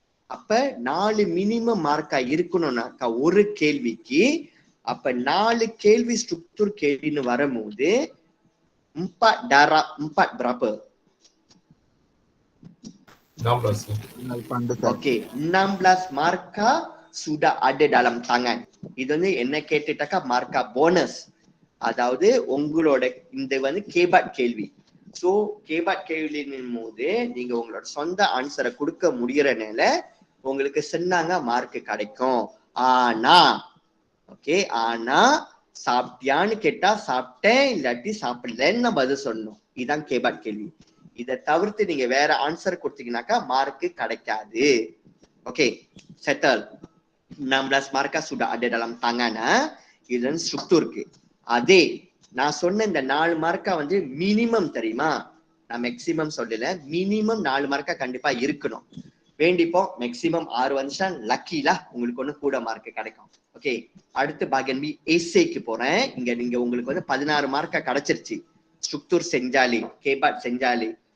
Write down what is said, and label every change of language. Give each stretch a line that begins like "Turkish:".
Tamil: அப்ப 4 மினிமம் மார்க்கா இருக்கணும்னாக்கா ஒரு கேள்விக்கு, அப்ப 4 கேள்வி ஸ்ட்ரக்சர் கேள்வின்னு வரும்போது 4 berapa? 16.
Malay: Okey, 16 markah sudah ada dalam tangan.
Tamil: இது வந்து என்ன கேட்டுட்டாக்கா மார்க்கா போனஸ். அதாவது உங்களோட இந்த வந்து கேபாட் கேள்வி. சோ கேபாட் கேள்வியின் போது நீங்க உங்களோட சொந்த ஆன்சரை கொடுக்க முடியறனால உங்களுக்கு சொன்னாங்க மார்க் கிடைக்கும். ஆனா ஓகே, ஆனா சாப்பிட்டியான்னு கேட்டா சாப்பிட்டேன் இல்லாட்டி சாப்பிடலன்னு பதில் சொல்லணும். இதுதான் கேபாட் கேள்வி. இதை தவிர்த்து நீங்க வேற ஆன்சர் கொடுத்தீங்கன்னாக்கா மார்க் கிடைக்காது. Okay, settle.
Malay: 16 markah sudah ada dalam tangan.
Tamil: இது ஸ்ட்ரக்சருக்கு. அதே நான் சொன்ன இந்த 4 மார்க்கா வந்து மினிமம் தெரியுமா, நான் மேக்சிமம் சொல்லல, மினிமம் 4 மார்க்கா கண்டிப்பா இருக்கணும். வேண்டிப்போம் மேக்சிமம் 6 வந்துச்சா லக்கில உங்களுக்கு ஒண்ணு கூட மார்க் கிடைக்கும். ஓகே, அடுத்து பாகன் பி எஸ்ஏக்கு போறேன். இங்க நீங்க உங்களுக்கு வந்து 16 மார்க்கா கிடைச்சிருச்சு ஸ்ட்ரக்சர் செஞ்சாலே, கேபாட் செஞ்சாலே.